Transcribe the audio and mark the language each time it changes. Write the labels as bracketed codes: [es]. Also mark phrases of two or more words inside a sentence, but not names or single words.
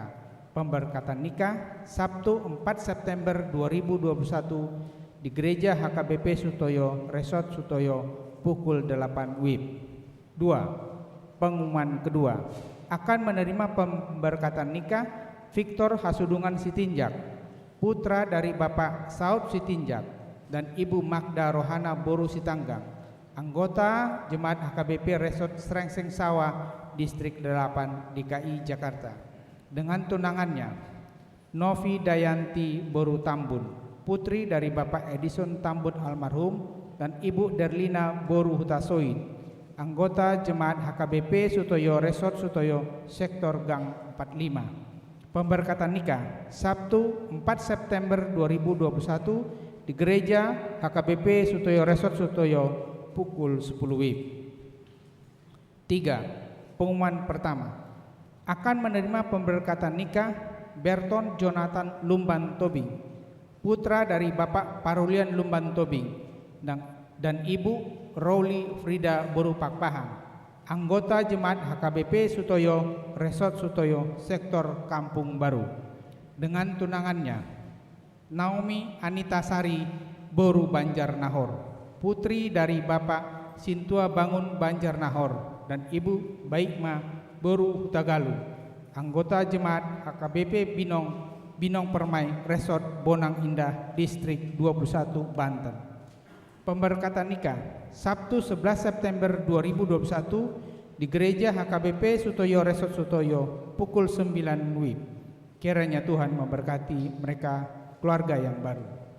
[id] Pemberkatan nikah Sabtu 4 September 2021 di Gereja HKBP Sutoyo, Resort Sutoyo, pukul 8 WIB. 2. Pengumuman kedua. Akan menerima pemberkatan nikah Victor Hasudungan Sitinjak, putra dari Bapak Saud Sitinjak dan Ibu Magda Rohana Boru Sitanggang, anggota Jemaat HKBP Resort Srengseng Sawah, Distrik 8 DKI Jakarta. Dengan tunangannya, Novi Dayanti Boru Tambun, putri dari Bapak Edison Tambun almarhum dan Ibu Derlina Boru Hutasoid, anggota Jemaat HKBP Sutoyo Resort Sutoyo, Sektor Gang 45. Pemberkatan nikah Sabtu 4 September 2021 di Gereja HKBP Sutoyo Resort Sutoyo, pukul 10 WIB. 3. Pengumuman pertama. Akan menerima pemberkatan nikah Berton Jonathan Lumban Tobing, putra dari Bapak Parulian Lumban Tobing dan Ibu Rowli Frida Boru Pakpahan, anggota Jemaat HKBP Sutoyo Resort Sutoyo, Sektor Kampung Baru. Dengan tunangannya, Naomi Anita Sari Boru Banjar Nahor, putri dari Bapak Sintua Bangun Banjar Nahor dan Ibu Baikma Boru Hutagalu, anggota Jemaat HKBP Binong Permai Resort Bonang Indah, Distrik 21 Banten. Pemberkatan nikah Sabtu 11 September 2021 di Gereja HKBP Sutoyo Resort Sutoyo, pukul 9 WIB. Kiranya Tuhan memberkati mereka keluarga yang baru.